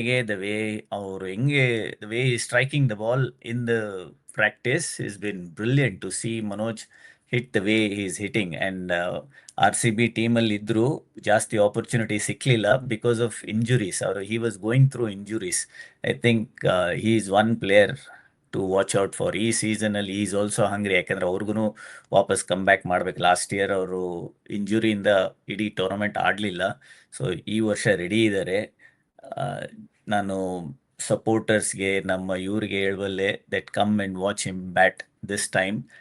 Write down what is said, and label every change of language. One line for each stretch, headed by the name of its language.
English: the way the way he's striking the ball in the practice has been brilliant to see Manoj hit the way he's hitting. And RCB team
Kannada: ಅಲ್ಲಿ ಇದ್ರು, ಜಾಸ್ತಿ opportunity ಸಿಕ್ಲಿಲ್ಲ
English: Because of injuries. he was going through injuries. I think he is one player to watch out for.
Kannada: ಈ season ಅಲ್ಲಿ
English: is also hungry,
Kannada: ಯಾಕಂದ್ರೆ ಅವ್ರಿಗೂ ವಾಪಸ್ come back ಮಾಡ್ಬೇಕು. Last year ಅವರು ಇಂಜುರಿಯಿಂದ ಇಡೀ ಟೂರ್ನಮೆಂಟ್ ಆಡ್ಲಿಲ್ಲ. ಸೊ ಈ ವರ್ಷ ರೆಡಿ ಇದ್ದಾರೆ. ನಾನು ಸಪೋರ್ಟರ್ಸ್ಗೆ, ನಮ್ಮ ಇವ್ರಿಗೆ ಹೇಳಬಲ್ಲೆ,
English: That come and watch him bat this time.